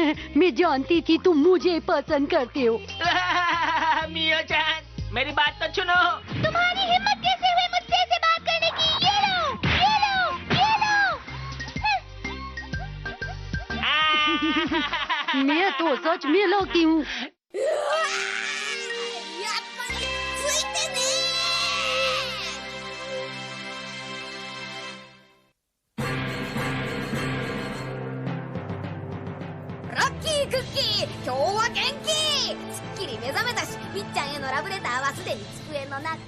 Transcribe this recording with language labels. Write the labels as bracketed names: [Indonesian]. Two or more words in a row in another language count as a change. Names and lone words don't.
[Hindi] मैं जानती थी तुम मुझे पसंद करते हो। मियो-चान, मेरी बात तो सुनो। तुम्हारी हिम्मत कैसे हुई मुझसे ऐसे बात करने की? ये लो, ये लो, ये लो। मैं तो सच में लकी हूँ। [Japanese] やっぱりついてねラッキークッキー、今日は元気。すっきり目覚めたし、みっちゃんへのラブレターはすでに机の中。